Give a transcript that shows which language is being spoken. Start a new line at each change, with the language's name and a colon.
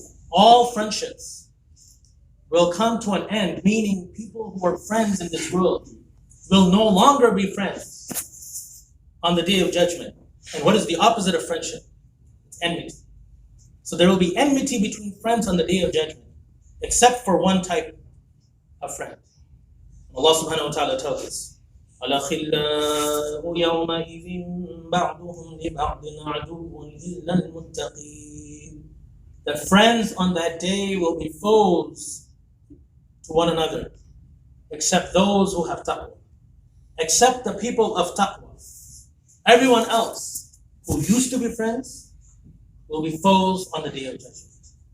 English: All friendships will come to an end, meaning people who are friends in this world will no longer be friends on the Day of Judgment. And what is the opposite of friendship? It's enmity. So there will be enmity between friends on the Day of Judgment, except for one type of friend.
Arabic: Allah subhanahu wa ta'ala
English: tells us,
Arabic: الأخلاء يومئذ بعضهم لبعض عدو إلا المتقين.
English: The friends on that day will be foes to one another, except those who have taqwa, except the people of taqwa. Everyone else who used to be friends will be foes on the Day of Judgment.